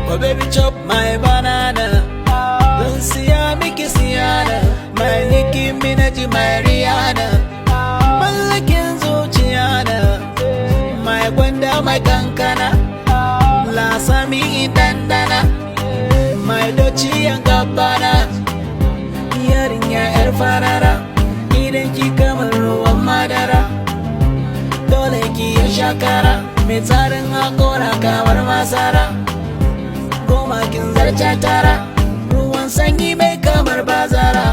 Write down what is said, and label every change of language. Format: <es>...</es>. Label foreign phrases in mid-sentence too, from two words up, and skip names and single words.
<en>baby chop my banana.</en> <ha>Don siya miki siyana,</ha> <en>my Nicki Minaj, my Rihanna.</en> <ha>Mallakin zuciya na, my gwanda, my kankana. Lasami dandana, my doci and gabbana. Yarinya yar farara, idan ki kamar ruwan madara. Dole ki yi shakara, mai tsarin hakora kamar masara. Goma kin zarce tara, ruwan sanyi mai kamar bazara.</ha>